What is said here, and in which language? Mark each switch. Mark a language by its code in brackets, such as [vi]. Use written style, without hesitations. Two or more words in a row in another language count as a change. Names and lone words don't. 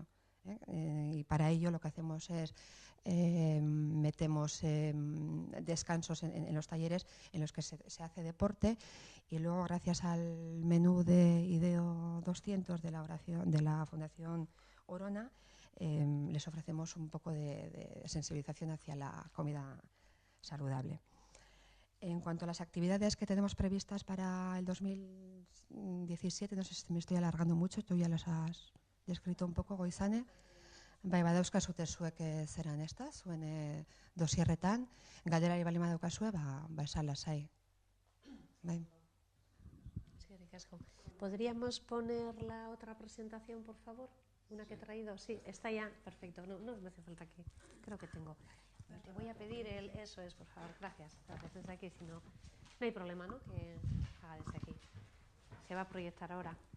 [es] Y para ello lo que hacemos es metemos descansos en los talleres en los que se hace deporte y luego gracias al menú de IDEO 200 de la Fundación Orona les ofrecemos un poco de sensibilización hacia la comida saludable. En cuanto a las actividades que tenemos previstas para el 2017, no sé si me estoy alargando mucho, tú ya las has descrito un poco, Goizane. [eu] Bai, badauzkazute zuek zeran, ezta? Zuen dosierretan, galderari bali badaukazue, esan lasai. Bai. [es] ¿Podríamos poner la otra presentación, por favor? Una que he traído, sí, está ya, perfecto, no me hace falta aquí, creo que tengo. Te voy a pedir eso es, por favor, gracias desde aquí, si no, no hay problema, ¿no? Que haga desde aquí. Se va a proyectar ahora.